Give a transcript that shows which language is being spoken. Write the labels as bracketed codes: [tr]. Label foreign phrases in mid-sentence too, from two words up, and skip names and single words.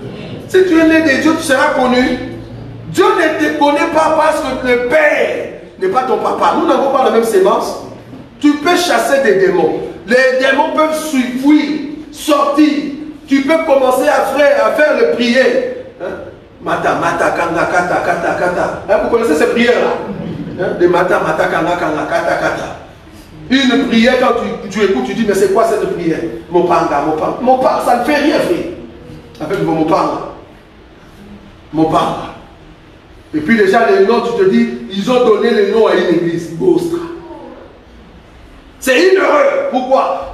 [fr] Si tu es né de Dieu, tu seras connu. Dieu ne te connaît pas parce que le Père n'est pas ton papa. Nous n'avons pas la même sémence. Tu peux chasser des démons. Les démons peuvent fuir, sortir. Tu peux commencer à faire les prières. Hein? [ln] Mata, mata, kanga, kata, kata, kata. [fr] Hein, vous connaissez ces prières-là? Hein? [ln] De mata, mata, kanga, kanga, kata, kata. [fr] Une prière, quand tu écoutes, tu dis, mais c'est quoi cette prière? Mopanga, mopanga. Mopanga, ça ne fait rien, frère. Avec vos mopanga. Mopanga. Et puis déjà, les noms, tu te dis, ils ont donné les noms à une église. Bostra. C'est une erreur. Pourquoi?